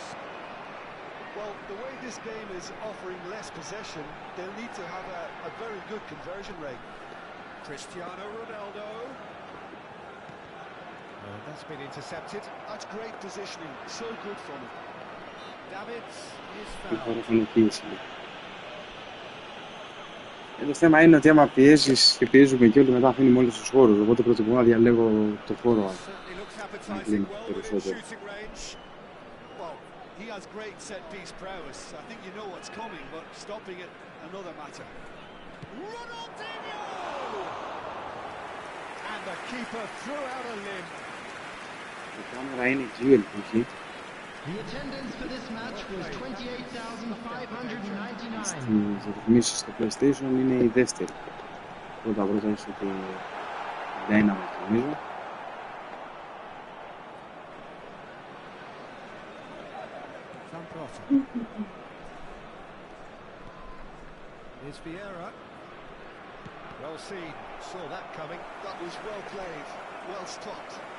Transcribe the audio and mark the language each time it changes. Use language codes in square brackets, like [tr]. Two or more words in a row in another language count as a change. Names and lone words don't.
[en] Well, the way this game is offering less possession, they'll need to have a very good conversion rate. Cristiano Ronaldo. And that's been intercepted. That's great positioning, so good from him. Davids is fouled. [el] Το θέμα είναι ότι άμα πιέζεις και πιέζουμε και όλοι μετά αφήνουμε όλους τους χώρους, οπότε προτιμώ να διαλέγω το χώρο να κλείνω περισσότερο. [en] He has great set-piece prowess. I think you know what's coming, but stopping it, another matter. Ronaldinho! And the keeper threw out a limb. [el] Η κάμερα είναι εκεί, ελπίζει. [en] The attendance for this match was 28,599. [el] Στις ρυθμίσεις στο PlayStation είναι η δεύτερη. Πρώτα είσαι ότι Dynamo, νομίζω. [en] Here's Vieira. Well seen, saw that coming. That was well played, well stopped.